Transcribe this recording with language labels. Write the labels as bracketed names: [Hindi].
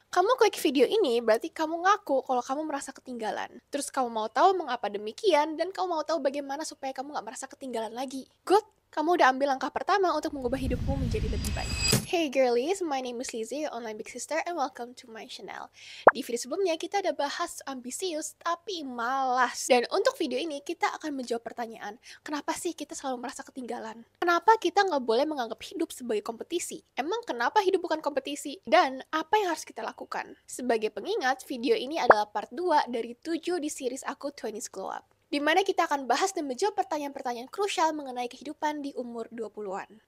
[Indonesian] Kamu klik video ini berarti kamu ngaku kalau kamu merasa ketinggalan. Terus kamu mau tahu mengapa demikian dan kamu mau tahu bagaimana supaya kamu gak merasa ketinggalan lagi. Good, kamu udah ambil langkah pertama untuk mengubah hidupmu menjadi lebih baik. [English] Hey girlies, my name is Lizzie, your online big sister, and welcome to my channel. [Indonesian] Di video sebelumnya kita udah bahas ambisius tapi malas. Dan untuk video ini kita akan menjawab pertanyaan, kenapa sih kita selalu merasa ketinggalan? Kenapa kita nggak boleh menganggap hidup sebagai kompetisi? Emang kenapa hidup bukan kompetisi? Dan apa yang harus kita lakukan? Sebagai pengingat, video ini adalah part 2 dari 7 di series aku 20s Glow Up, di mana kita akan bahas dan menjawab pertanyaan-pertanyaan krusial mengenai kehidupan di umur 20-an.